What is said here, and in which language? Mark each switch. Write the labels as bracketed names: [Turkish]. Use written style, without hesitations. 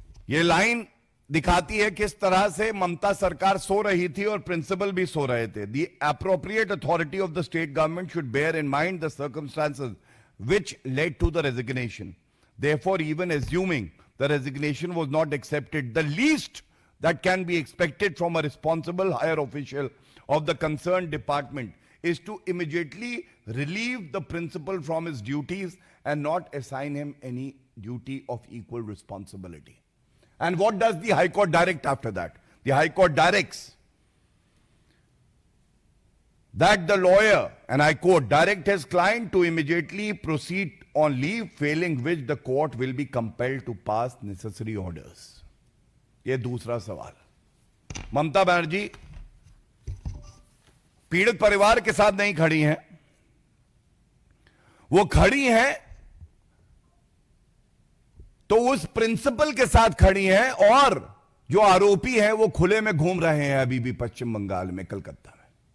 [Hindi] यह लाइन दिखाती है किस तरह से ममता सरकार सो रही थी और प्रिंसिपल भी सो रहे थे। [English] The appropriate authority of the state government should bear in mind the circumstances which led to the resignation. Therefore, even assuming the resignation was not accepted, the least that can be expected from a responsible higher official of the concerned department is to immediately relieve the principal from his duties and not assign him any duty of equal responsibility. And what does the High Court direct after that? The High Court directs that the lawyer, and I quote, direct his client to immediately proceed on leave, failing which the court will be compelled to pass necessary orders. [Hindi] ये दूसरा सवाल। ममता बनर्जी पीड़ित परिवार के साथ नहीं खड़ी हैं, वो खड़ी हैं तो उस प्रिंसिपल के साथ खड़ी हैं, और जो आरोपी हैं वो खुले में घूम रहे हैं अभी भी पश्चिम बंगाल में, कलकत्ता में।